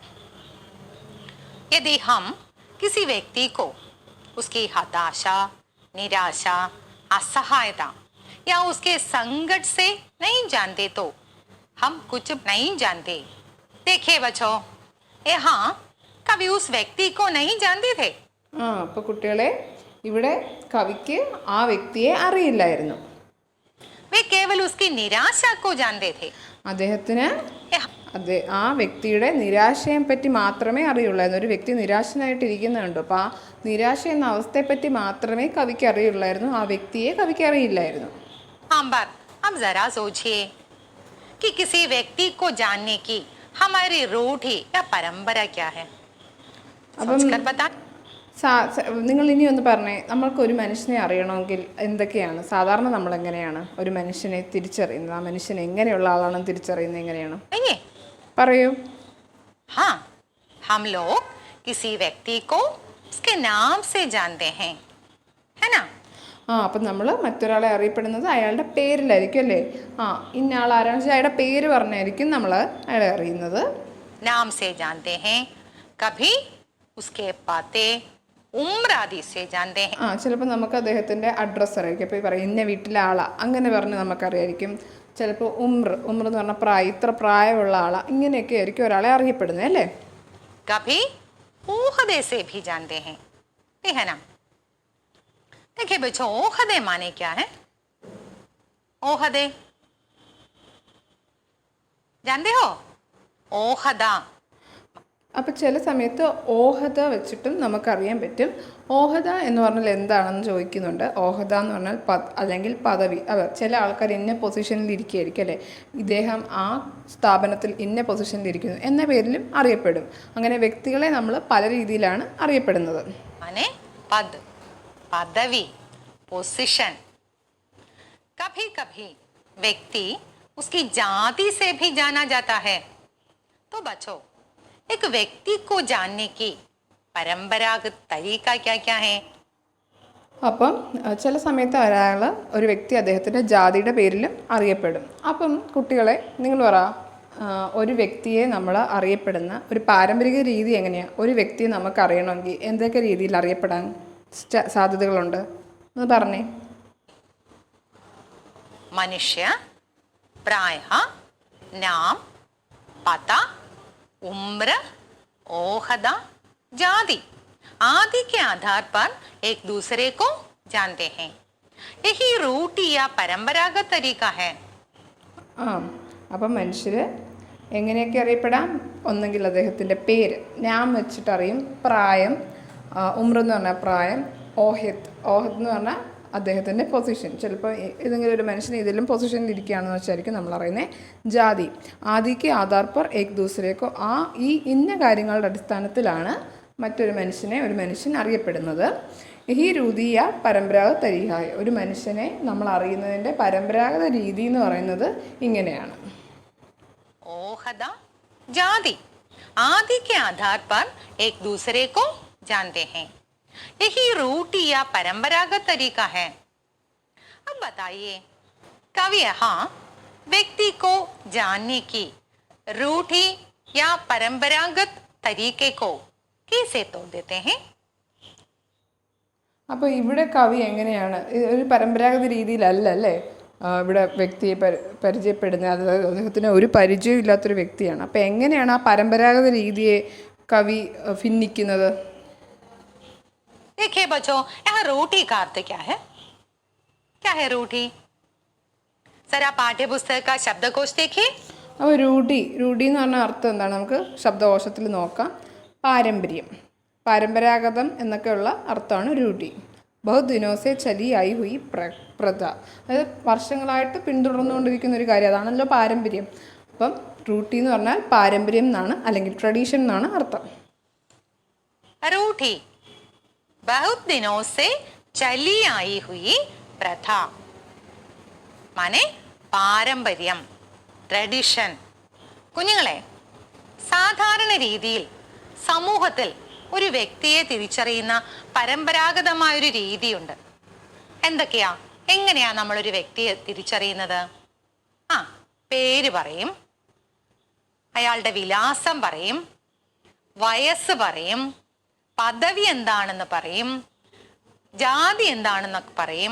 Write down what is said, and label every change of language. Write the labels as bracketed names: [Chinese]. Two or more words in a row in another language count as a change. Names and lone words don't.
[Hindi] यदि हम किसी व्यक्ति को उसकी हताशा, निराशा, असहायता या उसके संकट से नहीं जानते तो हम कुछ नहीं जानते। देखिए बच्चों, यहाँ कवि उस व्यक्ति को नहीं जानते थे। [Malayalam] അപ്പോൾ കുട്ടികളെ, ഇവിടെ കവിക്ക് ആ വ്യക്തിയെ അറിയില്ലായിരുന്നു. [Hindi] वे केवल उसकी निराशा को जानते थे। [Malayalam] അദ്ദേഹത്തിന് ആ വ്യക്തിയുടെ നിരാശയെ പറ്റി മാത്രമേ അറിയുള്ളായിരുന്നു. ഒരു വ്യക്തി നിരാശനായിട്ടിരിക്കുന്നുണ്ട്, അപ്പോൾ ആ നിരാശ എന്ന അവസ്ഥയെപ്പറ്റി മാത്രമേ കവിക്ക് അറിയുള്ളായിരുന്നു, ആ വ്യക്തിയെ കവിക്ക് അറിയില്ലായിരുന്നു. [Hindi] अब जरा सोचिए कि किसी व्यक्ति को जानने की हमारी रूढ़ी या परंपरा क्या है? सोचकर बता। [Malayalam] നിങ്ങൾ ഇനി ഒന്ന് പറഞ്ഞേ, നമ്മൾക്കൊരു മനുഷ്യനെ അറിയണമെങ്കിൽ എന്തൊക്കെയാണ് സാധാരണ നമ്മൾ എങ്ങനെയാണ് ഒരു മനുഷ്യനെ തിരിച്ചറിയുന്നത്? ആ മനുഷ്യൻ എങ്ങനെയുള്ള ആളാണെന്ന് തിരിച്ചറിയുന്നത് എങ്ങനെയാണ്? പറയൂ. [Hindi] हाँ, हम लोग किसी व्यक्ति को उसके नाम से जानते हैं, है ना। [Malayalam] അപ്പം നമ്മൾ മറ്റൊരാളെ അറിയപ്പെടുന്നത് അയാളുടെ പേരിലായിരിക്കും അല്ലേ? ഇന്ന ആൾ ആരാണെന്ന് വെച്ചാൽ അയാളുടെ പേര് പറഞ്ഞായിരിക്കും നമ്മൾ അയാളെ അറിയുന്നത്. [Hindi] नाम से जानते हैं, कभी उसके पते, उम्र आदि से जानते हैं. [Malayalam] ചിലപ്പോൾ നമുക്ക് അദ്ദേഹത്തിൻ്റെ അഡ്രസ്സ് അറിയാം. ഇപ്പോൾ ഈ പറയും ഇന്ന വീട്ടിലെ ആളാ അങ്ങനെ പറഞ്ഞ് നമുക്കറിയായിരിക്കും. ചിലപ്പോൾ ഉമ്ര എന്ന് പറഞ്ഞാൽ പ്രായം, ഇത്ര പ്രായമുള്ള ആളാ, ഇങ്ങനെയൊക്കെ ആയിരിക്കും ഒരാളെ അറിയപ്പെടുന്നത് അല്ലേ? [Hindi] कभी ओहदे से भी जानते हैं, ये है ना. देखिए बच्चों, ओहदे माने क्या है? ओहदे जानते हो? ओहदा. [Malayalam] അപ്പോൾ ചില സമയത്ത് ഓഹദ വെച്ചിട്ടും നമുക്കറിയാൻ പറ്റും. ഓഹദ എന്ന് പറഞ്ഞാൽ എന്താണെന്ന് ചോദിക്കുന്നുണ്ട്. ഓഹദ എന്ന് പറഞ്ഞാൽ അല്ലെങ്കിൽ പദവി. ചില ആൾക്കാർ ഇന്ന പൊസിഷനിൽ ഇരിക്കുകയായിരിക്കും അല്ലേ? ഇദ്ദേഹം ആ സ്ഥാപനത്തിൽ ഇന്ന പൊസിഷനിൽ ഇരിക്കുന്നു എന്ന പേരിലും അറിയപ്പെടും. അങ്ങനെ വ്യക്തികളെ നമ്മൾ പല രീതിയിലാണ് അറിയപ്പെടുന്നത്. [Hindi] माने पद, पदवी, पोजीशन. कभी कभी व्यक्ति उसकी जाति से भी जाना जाता है. तो बच्चों, एक व्यक्ति को जानने की परंपरागत तरीका क्या क्या है? [Malayalam] അപ്പം ചില സമയത്ത് ഒരു വ്യക്തി അദ്ദേഹത്തിൻ്റെ ജാതിയുടെ പേരിലും അറിയപ്പെടും. അപ്പം കുട്ടികളെ നിങ്ങൾ പറ, ഒരു വ്യക്തിയെ നമ്മൾ അറിയപ്പെടുന്ന ഒരു പാരമ്പരിക രീതി എങ്ങനെയാണ്? ഒരു വ്യക്തിയെ നമുക്ക് അറിയണമെങ്കിൽ എന്തൊക്കെ രീതിയിൽ അറിയപ്പെടാൻ സാധ്യതകളുണ്ട് എന്ന് പറഞ്ഞേ. [Hindi] मनुष्य प्रायः नाम, पता, उम्र, ओहदा, जाति आदि के आधार पर एक दूसरे को जानते हैं. यही रूढ़ी या परंपरागत तरीका है. [Malayalam] അപ്പം മനുഷ്യർ എങ്ങനെയൊക്കെ അറിയപ്പെടാം? ഒന്നെങ്കിൽ അദ്ദേഹത്തിൻ്റെ പേര്, നാം വെച്ചിട്ടറിയും. പ്രായം, ഉമ്ര എന്ന് പറഞ്ഞാൽ പ്രായം. ഓഹദ് എന്ന് പറഞ്ഞാൽ അദ്ദേഹത്തിൻ്റെ പൊസിഷൻ. ചിലപ്പോൾ ഏതെങ്കിലും ഒരു മനുഷ്യൻ ഇതിലും പൊസിഷനിൽ ഇരിക്കുകയാണെന്ന് വെച്ചായിരിക്കും നമ്മൾ അറിയുന്നത്. [Hindi] जाति, आदि के आधार पर एक दूसरे को, [Malayalam] ഈ ഇന്ന കാര്യങ്ങളുടെ അടിസ്ഥാനത്തിലാണ് മറ്റൊരു മനുഷ്യൻ അറിയപ്പെടുന്നത്. [Hindi] यही रूढ़ी या परंपरागत तरीका है, [Malayalam] ഒരു മനുഷ്യനെ നമ്മൾ അറിയുന്നതിൻ്റെ പരമ്പരാഗത രീതി എന്ന് പറയുന്നത് ഇങ്ങനെയാണ്. [Hindi] ओहदा, जाति आदि के आधार पर एक दूसरे को जानते हैं. यही रूढ़ी या परंपरागत तरीका है. अब बताइए, कवि यहाँ व्यक्ति को जानने की रूढ़ी या परंपरागत तरीके को कैसे तोड़ देते हैं? [Malayalam] അപ്പോൾ ഇവിടെ കവി എങ്ങനെയാണ്, ഒരു പരമ്പരാഗത രീതിയിലല്ല അല്ലേ ഇവിടെ വ്യക്തിയെ പരിചയപ്പെടുന്നത്? അതായത് അദ്ദേഹത്തിന് ഒരു പരിചയം ഇല്ലാത്തൊരു വ്യക്തിയാണ്. അപ്പോൾ എങ്ങനെയാണ് ആ പരമ്പരാഗത രീതിയെ കവി ഭിന്നിക്കുന്നത്? [Hindi] देखिए बच्चों, यहाँ रूढ़ी का अर्थ क्या है? क्या है रूढ़ी? सर आप पाठ्य पुस्तक का शब्दकोश देखिए. [Malayalam] അപ്പോൾ രൂഢി എന്ന് പറഞ്ഞ അർത്ഥം എന്താണ്? നമുക്ക് ശബ്ദകോശത്തിൽ നോക്കാം. പാരമ്പര്യം, പരമ്പരാഗതം എന്നൊക്കെയുള്ള അർത്ഥമാണ് രൂഢി. [Hindi] बहुत दिनों से चली आई हुई प्रथा, [Malayalam] അതായത് വർഷങ്ങളായിട്ട് പിന്തുടർന്നുകൊണ്ടിരിക്കുന്ന ഒരു കാര്യം, അതാണല്ലോ പാരമ്പര്യം. അപ്പം റൂട്ടി എന്ന് പറഞ്ഞാൽ പാരമ്പര്യം എന്നാണ്, അല്ലെങ്കിൽ ട്രഡീഷൻ എന്നാണ് അർത്ഥം. [Hindi] रूढ़ी बहुत दिनों से चली आई हुई प्रथा, माने [Malayalam] പാരമ്പര്യം, ട്രഡീഷൻ. കുഞ്ഞുങ്ങളെ, സാധാരണ രീതിയിൽ സമൂഹത്തിൽ ഒരു വ്യക്തിയെ തിരിച്ചറിയുന്ന പരമ്പരാഗതമായൊരു രീതിയുണ്ട്. എന്തൊക്കെയാ? എങ്ങനെയാ നമ്മളൊരു വ്യക്തിയെ തിരിച്ചറിയുന്നത്? പേര് പറയും, അയാളുടെ വിലാസം പറയും, വയസ്സ് പറയും, പദവി എന്താണെന്ന് പറയും, ജാതി എന്താണെന്നൊക്കെ പറയും.